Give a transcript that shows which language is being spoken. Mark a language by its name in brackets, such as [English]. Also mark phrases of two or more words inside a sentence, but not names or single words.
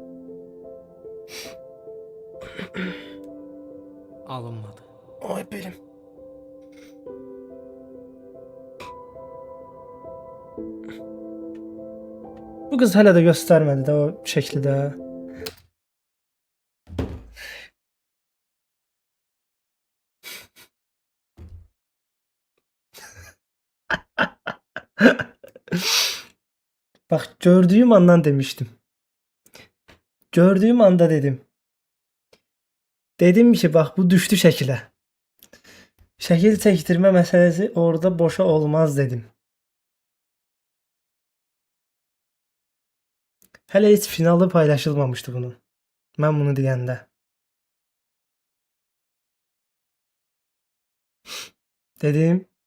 [Azerbaijani] Alınmadı. Ay belim. Bu qız hələ də göstərmədi də o şəkli də. [Turkish] Bak gördüğüm andan demiştim. Gördüğüm anda dedim. [Azerbaijani] Dedim ki bak bu düştü şəklə. Şəkil çəkdirmə məsələsi orada boşa olmaz dedim. Hələ heç finalı paylaşılmamışdı bunun. Mən bunu deyəndə. Dedim.